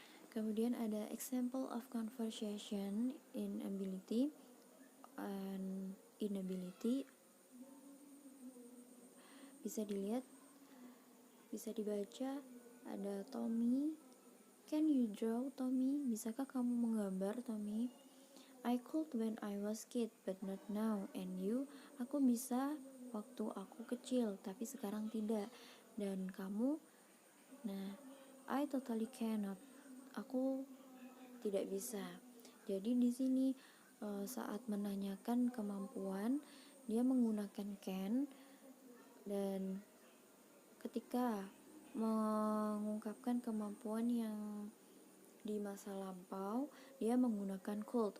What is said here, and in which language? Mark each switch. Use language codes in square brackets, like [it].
[id] Kemudian ada [en] example of conversation inability and inability. [id] Bisa dilihat, bisa dibaca. Ada Tommy, [en] can you draw Tommy? [id] Bisakah kamu menggambar Tommy? [en] I could when I was kid but not now. And you? [id] Aku bisa waktu aku kecil tapi sekarang tidak. Dan kamu? [en] Nah, I totally cannot. [id] Aku tidak bisa. Jadi di sini saat menanyakan kemampuan, dia menggunakan can, dan ketika mengungkapkan kemampuan yang di masa lampau, dia menggunakan could.